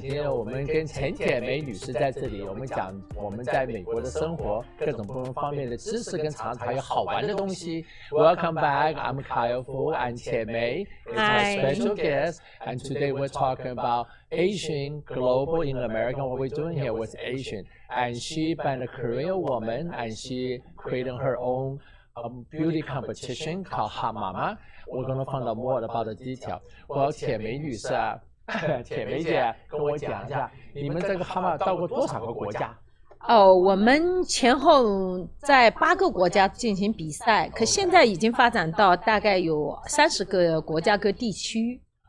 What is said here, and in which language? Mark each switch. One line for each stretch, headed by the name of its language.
Chinese: 今天我们跟陈铁梅女士在这里，我们讲我们在美国的生活，各种不同方面的知识跟常识，还有好玩的东西。
English: Welcome back. I'm Kyle Fu and 铁梅 is my special guest, and today we're talking about Asian global in America. What we're doing here with Asian, and she been a Korean woman, and she created her own beauty competition called Hot Mama. We're going to find out more about the detail.
Chinese: 我铁梅女士啊，铁梅姐跟我讲一下，你们这个 Hot Mama 到过多少个国家？我们前后在8个国家进行比赛，可现在已经发展到大概有30个国家和地区。